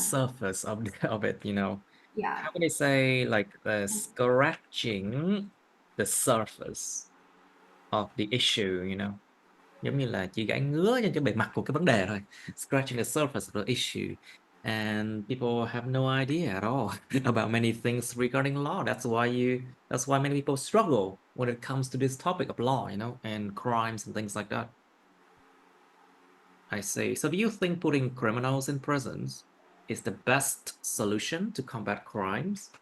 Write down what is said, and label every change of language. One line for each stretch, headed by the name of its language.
English: surface of of it, you know. yeah. How can I say like scratching the surface of the issue, you know?
Vietnamese: Giống như là chỉ gãi ngứa trên cái bề mặt của cái vấn đề thôi.
English: Scratching the surface of the issue. And people have no idea at all about many things regarding law. That's why many people struggle when it comes to this topic of law, you know, and crimes and things like that. I see. So do you think putting criminals in prisons is the best solution to combat crimes?